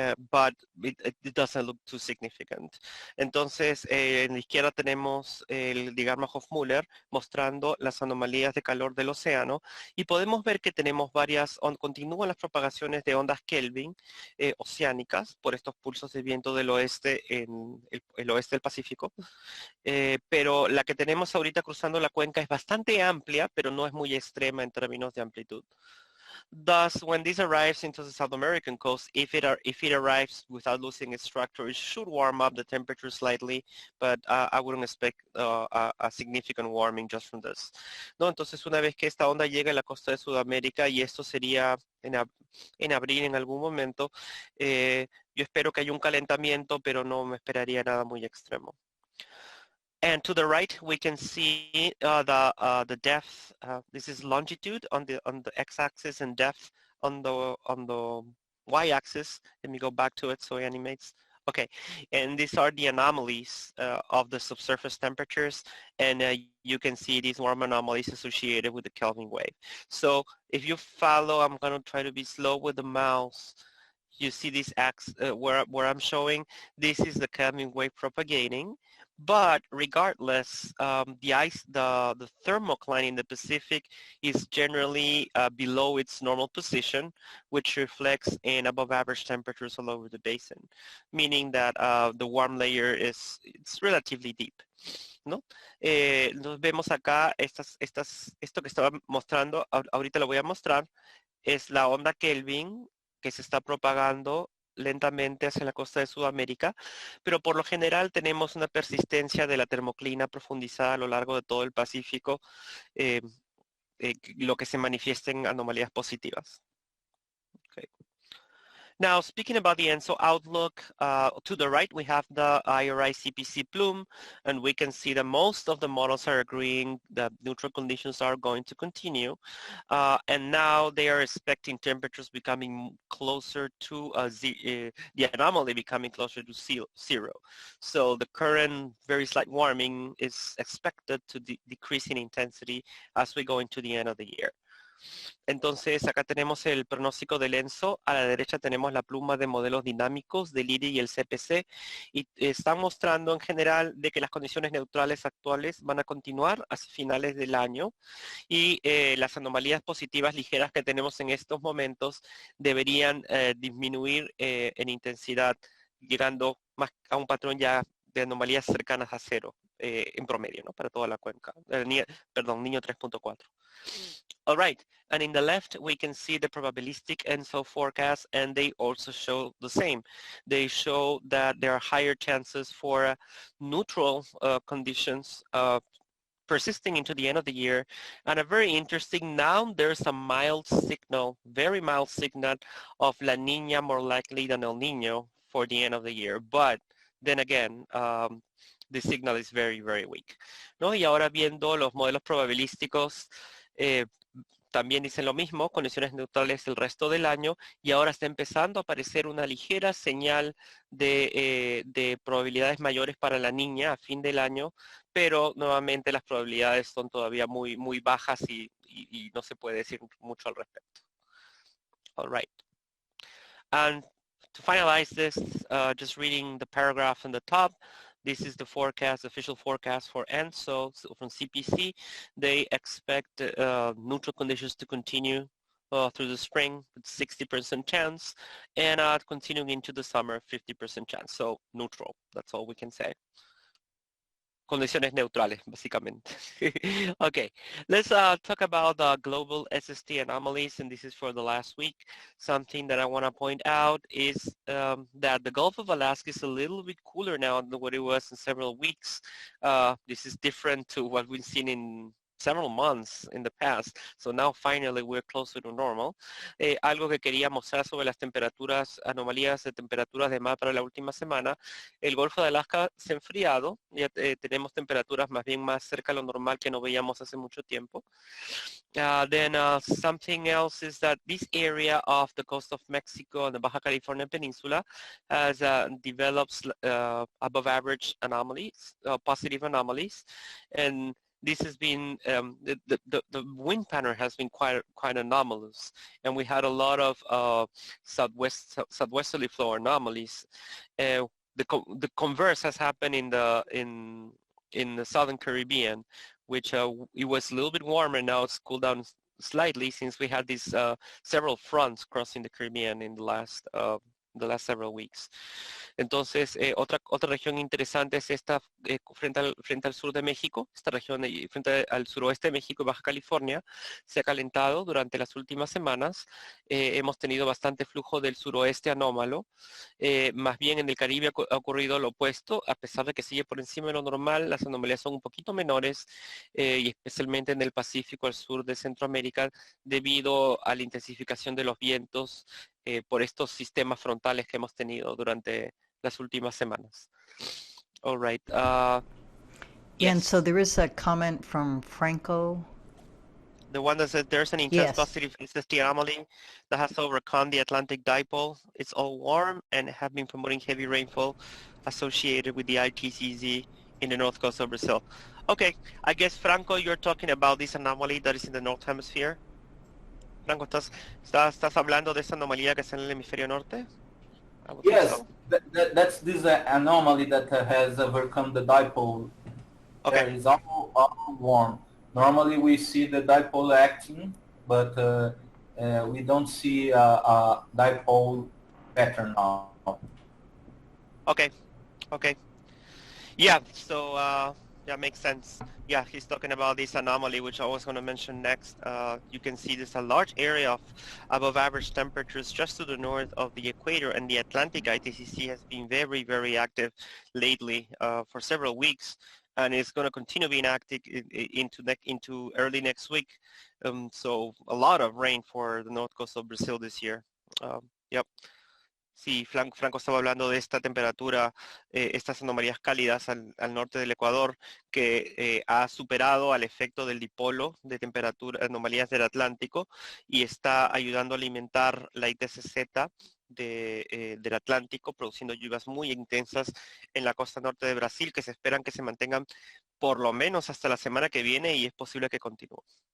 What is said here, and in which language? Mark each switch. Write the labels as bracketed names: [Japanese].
[English] But it doesn't look too significant. [Spanish] Entonces, en la izquierda tenemos el diagrama Hofmüller mostrando las anomalías de calor del océano y podemos ver que tenemos continúan las propagaciones de ondas Kelvin oceánicas por estos pulsos de viento del oeste en el oeste del Pacífico, pero la que tenemos ahorita cruzando la cuenca es bastante amplia, pero no es muy extrema en términos de amplitud. [English] Thus, when this arrives into the South American coast, if it arrives without losing its structure, it should warm up the temperature slightly, but I wouldn't expect a significant warming just from this. [Spanish] ¿No? Entonces, una vez que esta onda llega a la costa de Sudamérica, y esto sería en abril en algún momento, yo espero que haya un calentamiento, pero no me esperaría nada muy extremo. [English] And to the right, we can see the depth. This is longitude on the x-axis and depth on the y-axis. Let me go back to it so it animates. Okay, and these are the anomalies of the subsurface temperatures, and you can see these warm anomalies associated with the Kelvin wave. So if you follow, I'm going to try to be slow with the mouse. You see this axis where I'm showing, this is the Kelvin wave propagating. But regardless, the thermocline in the Pacific is generally below its normal position, which reflects in above average temperatures all over the basin, meaning that the warm layer it's relatively deep. [Spanish] ¿No? Nos vemos acá, esto que estaba mostrando, ahorita lo voy a mostrar, es la onda Kelvin que se está propagando lentamente hacia la costa de Sudamérica, pero por lo general tenemos una persistencia de la termoclina profundizada a lo largo de todo el Pacífico, lo que se manifiesta en anomalías positivas. [English] Okay. Now, speaking about the ENSO outlook, to the right we have the IRI CPC plume, and we can see that most of the models are agreeing that neutral conditions are going to continue, and now they are expecting temperatures becoming closer to the anomaly becoming closer to zero. So the current very slight warming is expected to decrease in intensity as we go into the end of the year. [Spanish] Entonces acá tenemos el pronóstico del ENSO, a la derecha tenemos la pluma de modelos dinámicos del IRI y el CPC, y están mostrando en general de que las condiciones neutrales actuales van a continuar hacia finales del año, y las anomalías positivas ligeras que tenemos en estos momentos deberían disminuir en intensidad, llegando más a un patrón ya de anomalías cercanas a cero en promedio, ¿no? Para toda la cuenca. Niño 3.4. [English] All right, and in the left we can see the probabilistic ENSO forecast, and they also show the same. They show that there are higher chances for neutral conditions persisting into the end of the year. And a very interesting, now there's a mild signal, very mild signal of La Niña more likely than El Niño for the end of the year. But then again, the signal is very, very weak, [Spanish] ¿no? Y ahora viendo los modelos probabilísticos, también dicen lo mismo, condiciones neutrales el resto del año, y ahora está empezando a aparecer una ligera señal de probabilidades mayores para la niña a fin del año, pero nuevamente las probabilidades son todavía muy, muy bajas y no se puede decir mucho al respecto. [English] All right. And to finalize this, just reading the paragraph on the top, this is the forecast, official forecast for ENSO from CPC. They expect neutral conditions to continue through the spring with 60% chance, and continuing into the summer, 50% chance. So neutral, that's all we can say. [Spanish] Condiciones neutrales, básicamente. [English] Okay, let's talk about global SST anomalies, and this is for the last week. Something that I want to point out is that the Gulf of Alaska is a little bit cooler now than what it was in several weeks. This is different to what we've seen in several months in the past. So now finally we're closer to normal. [Spanish] Algo que quería mostrar sobre las temperaturas, anomalías de temperaturas de mar para la última semana. El Golfo de Alaska se ha enfriado. Ya tenemos temperaturas más bien más cerca a lo normal que no veíamos hace mucho tiempo. Then something else is that this area of the coast of Mexico and the Baja California Peninsula has developed above average anomalies, positive anomalies. And this has been, the wind pattern has been quite anomalous, and we had a lot of southwesterly flow anomalies. The converse has happened in the Southern Caribbean, which it was a little bit warmer. Now it's cooled down slightly since we had these several fronts crossing the Caribbean in the last several weeks. Entonces, otra región interesante es esta frente al sur de México. Esta región frente al suroeste de México y Baja California se ha calentado durante las últimas semanas. Hemos tenido bastante flujo del suroeste anómalo. Más bien en el Caribe ha ocurrido lo opuesto. A pesar de que sigue por encima de lo normal, las anomalías son un poquito menores, y especialmente en el Pacífico al sur de Centroamérica, debido a la intensificación de los vientos por estos sistemas frontales que hemos tenido durante las últimas semanas. [English] All right. Yeah, and Yes. so there is a comment from Franco. The one that says there's an intense Yes. positive SST anomaly that has overcome the Atlantic dipole. It's all warm and have been promoting heavy rainfall associated with the ITCZ in the north coast of Brazil. Okay, I guess, Franco, you're talking about this anomaly that is in the North Hemisphere. [Spanish] Franco, ¿estás hablando de esa anomalía que está en el hemisferio norte? [English] I would think Yes, so. that's this anomaly that has overcome the dipole. Okay. That is all warm. Normally we see the dipole acting, but we don't see a dipole pattern now. Okay. Okay. Yeah, so that makes sense. Yeah, he's talking about this anomaly, which I was going to mention next. You can see there's a large area of above average temperatures just to the north of the equator, and the Atlantic ITCC has been very, very active lately for several weeks, and it's going to continue being active into early next week. So a lot of rain for the north coast of Brazil this year. Yep. [Spanish] Sí, Franco estaba hablando de esta temperatura, estas anomalías cálidas al norte del Ecuador, que ha superado al efecto del dipolo de temperatura, anomalías del Atlántico, y está ayudando a alimentar la ITCZ del Atlántico, produciendo lluvias muy intensas en la costa norte de Brasil, que se esperan que se mantengan por lo menos hasta la semana que viene, y es posible que continúen.